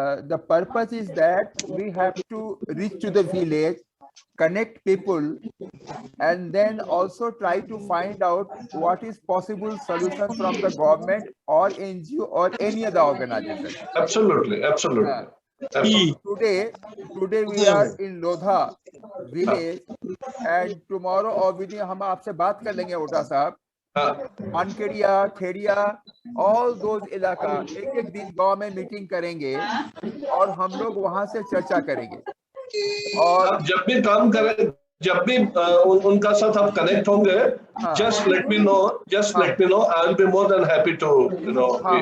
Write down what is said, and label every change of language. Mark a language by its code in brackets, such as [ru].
[en] The purpose is that we have to reach to the village, connect people, and then also try to find out what is possible solution from the government or NGO or any other organization. Absolutely. Today we are in Lodha village, and tomorrow or within [hi] हम आपसे बात कर लेंगे ओटा साहब, मानकेड़िया, Khedia, [en] all those [hi] इलाका एक दिन गांव में मीटिंग करेंगे और हम लोग वहां से चर्चा करेंगे। और जब भी काम करें, जब भी उनका साथ आप कनेक्ट होंगे, [en] just let me know, I will be more than happy to, you know.